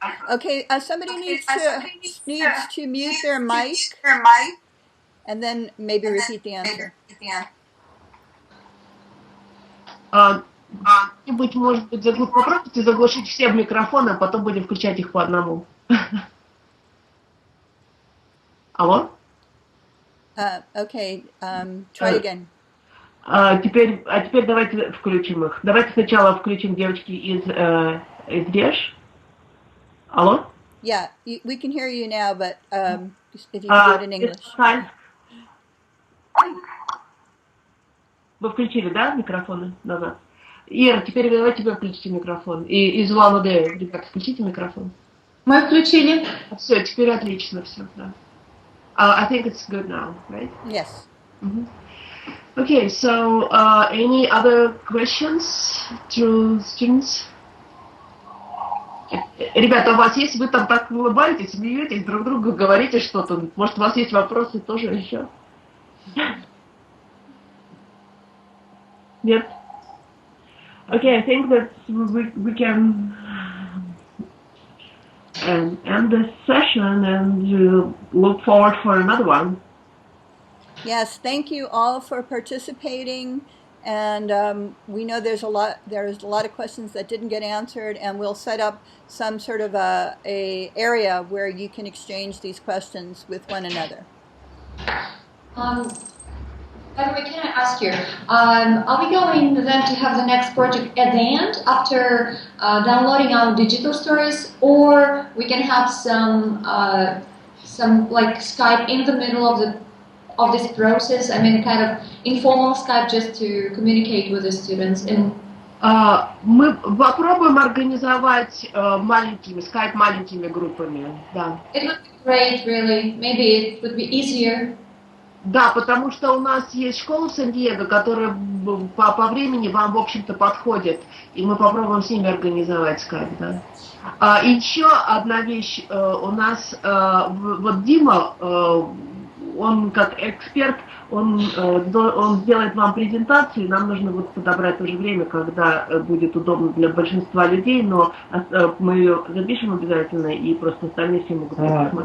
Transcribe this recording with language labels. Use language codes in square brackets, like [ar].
[en] Okay, somebody needs to mute their mic, and then maybe repeat the answer. [ru] Может быть, попробуйте заглушить все микрофоны, а потом будем включать их по одному. Алло? [en] Okay, try again. [ru] Теперь давайте включим их. Давайте сначала включим девочки из Веш. Алло? [en] Yeah, we can hear you now, but if you can do it in English. [ru] Вы включили, да, микрофоны назад? Ира, теперь давайте вы включите микрофон. И из Улан-Удэ, ребята, включите микрофон. Мы включили. Все, теперь отлично все, да. [en] I think it's good now, right? Yes. Okay, so any other questions to students? [ru] Ребята, у вас есть, вы там так улыбаетесь, смеетесь, друг другу говорите что-то. Может, у вас есть вопросы тоже еще? Нет? [en] Okay, I think that we can end this session and look forward for another one. Yes, thank you all for participating, and we know there's a lot of questions that didn't get answered, and we'll set up some sort of a area where you can exchange these questions with one another. By the way, can I ask you, are we going then to have the next project at the end after downloading our digital stories, or we can have some like Skype in the middle of this process? I mean, kind of informal Skype just to communicate with the students. [ru] Мы попробуем организовать Skype маленькими группами, да. [en] It would be great, really. Maybe it would be easier. [ru] Да, потому что у нас есть школа в Сан-Диего, которая по времени вам, в общем-то, подходит, и мы попробуем с ними организовать скайп, да. Еще одна вещь, у нас, вот Дима, он как эксперт, он сделает вам презентацию, и нам нужно вот подобрать тоже время, когда будет удобно для большинства людей, но мы ее запишем обязательно, и просто остальные все могут посмотреть.